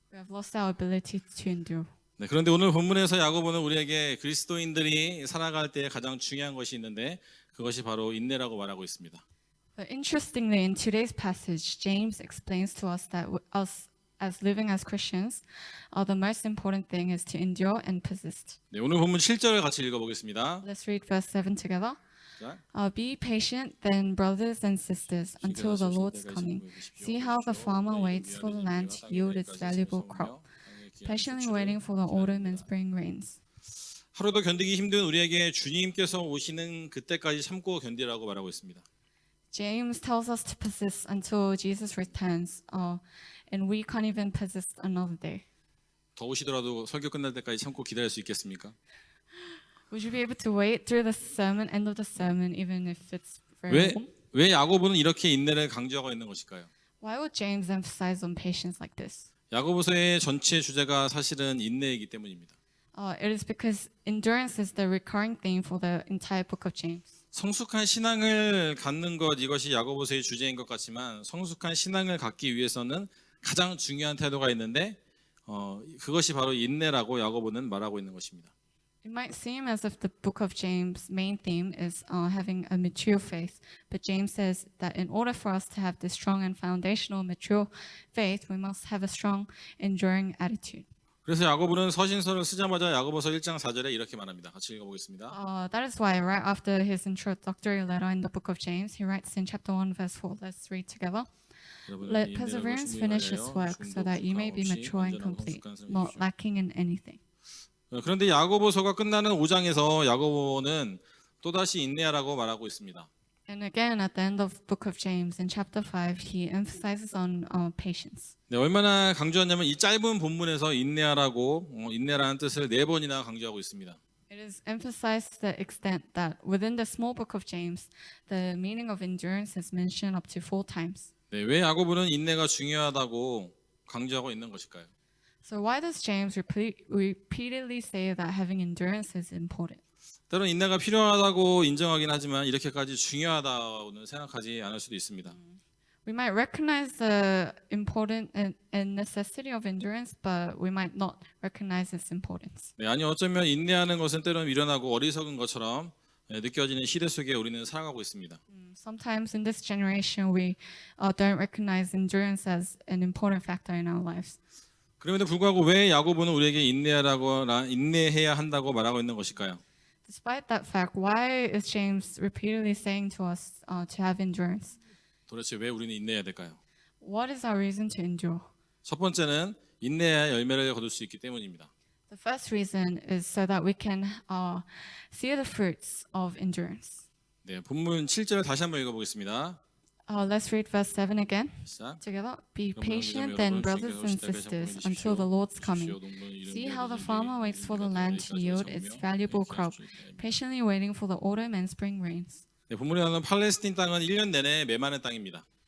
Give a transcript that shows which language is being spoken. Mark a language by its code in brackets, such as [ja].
[en] We have lost our ability to endure. [ko] 네, 그런데 오늘 본문에서 야고보는 우리에게 그리스도인들이 살아갈 때 가장 중요한 것이 있는데 그것이 바로 인내라고 말하고 있습니다. [en] But interestingly, in today's passage, James explains to us that us as living as Christians, the most important thing is to endure and persist. [ko] 네, 오늘 본문 7절을 같이 읽어보겠습니다. [en] Let's read verse 7 together. [ko] 자, [en] Be patient then, brothers and sisters, until the Lord's coming. See how the farmer waits for the land to yield its valuable crop, patiently waiting for the autumn and spring rains. [ko] 하루도 견디기 힘든 우리에게 주님께서 오시는 그때까지 참고 견디라고 말하고 있습니다. [en] James tells us to persist until Jesus returns, and we can't even persist another day. [ko] 더우시더라도 설교 끝날 때까지 참고 기다릴 수 있겠습니까? [en] Would you be able to wait through the sermon, end of the sermon, even if it's very warm? [ko] 왜 야고보는 이렇게 인내를 강조하고 있는 것일까요? [en] Why would James emphasize on patience like this? [ko] 야고보서의 전체 주제가 사실은 인내이기 때문입니다. [en] It is because endurance is the recurring theme for the entire book of James. [ko] 성숙한 신앙을 갖는 것 이것이 야고보서의 주제인 것 같지만 성숙한 신앙을 갖기 위해서는 가장 중요한 태도가 있는데 그것이 바로 인내라고 야고보는 말하고 있는 것입니다. [en] It might seem as if the book of James' main theme is having a mature faith, but James says that in order for us to have this strong and foundational mature faith, we must have a strong, enduring attitude. [ko] 그래서 야고보는 서신서를 쓰자마자 야고보서 1장 4절에 이렇게 말합니다. 같이 읽어보겠습니다. [en] That is why right after his introductory letter in the book of James, he writes in chapter 1, verse 4, let's read together. Let perseverance finish its work so that you may be mature and complete, not lacking in anything. [ko] 그런데 야고보서가 끝나는 5장에서 야고보는 또다시 인내하라고 말하고 있습니다. [en] And again, at the end of the book of James, in chapter 5, he emphasizes on patience. [ko] 네, 얼마나 강조하냐면 이 짧은 본문에서 인내하라고 인내라는 뜻을 4번이나 강조하고 있습니다. [en] It is emphasized to the extent that within the small book of James, the meaning of endurance is mentioned up to 4 times. [ko] 네, 왜 야고보는 인내가 중요하다고 강조하고 있는 것일까요? [en] So why does James repeatedly say that having endurance is important? [ko] 때론 인내가 필요하다고 인정하긴 하지만 이렇게까지 중요하다고는 생각하지 않을 수도 있습니다. [en] We might recognize the important and necessity of endurance, but we might not recognize its importance. [ko] 네, 아니 어쩌면 인내하는 것은 때론 미련하고 어리석은 것처럼 느껴지는 시대 속에 우리는 살아가고 있습니다. [en] Sometimes in this generation, we don't recognize endurance as an important factor in our lives. [ko] 그럼에도 불구하고 왜 야고보는 우리에게 인내해야 한다고 말하고 있는 것일까요? [en] Despite that fact, why is James repeatedly saying to us to have endurance? [ko] 도대체 왜 우리는 인내해야 될까요? [en] What is our reason to endure? [ko] 첫 번째는 인내해야 열매를 거둘 수 있기 때문입니다. [en] The first reason is so that we can see the fruits of endurance. [ko] 네, 본문 7절 다시 한번 읽어보겠습니다. [en] Let's read verse 7 again. [ko] 시작. [en] Together, be patient then, brothers and sisters, until the Lord's coming. See how the farmer waits for the land to yield its valuable crop, patiently waiting for the autumn and spring rains. [ko] 네, 본문에 나오는 팔레스틴 땅은 1년 내내 메마른 땅입니다.